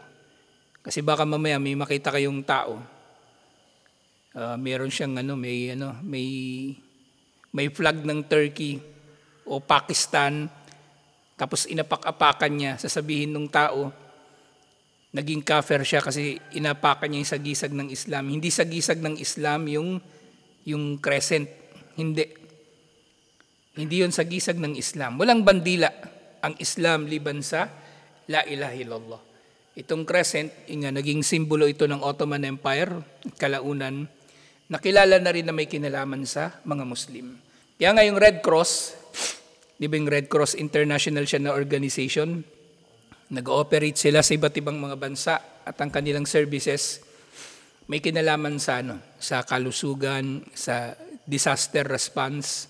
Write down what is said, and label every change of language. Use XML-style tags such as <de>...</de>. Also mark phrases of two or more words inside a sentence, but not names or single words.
<tl>Kasi baka mamaya may makita kayong tao, meron siyang may flag ng Turkey o Pakistan, tapos inapak-apakan niya, sasabihin ng tao, naging kafir siya kasi inapakan niya yung sagisag ng Islam. Hindi sagisag ng Islam yung crescent. Hindi yun sagisag ng Islam. Walang bandila ang Islam liban sa</tl> <ar>لا إله إلا الله.</ar> <tl>Itong crescent, naging simbolo ito ng Ottoman Empire, kalaunan, nakilala na rin na may kinalaman sa mga Muslim. Kaya nga yung Red Cross, di ba yung Red Cross International siya na organization, nag-ooperate sila sa iba't ibang mga bansa at ang kanilang services may kinalaman sa kalusugan, sa</tl> <en>disaster response.</en>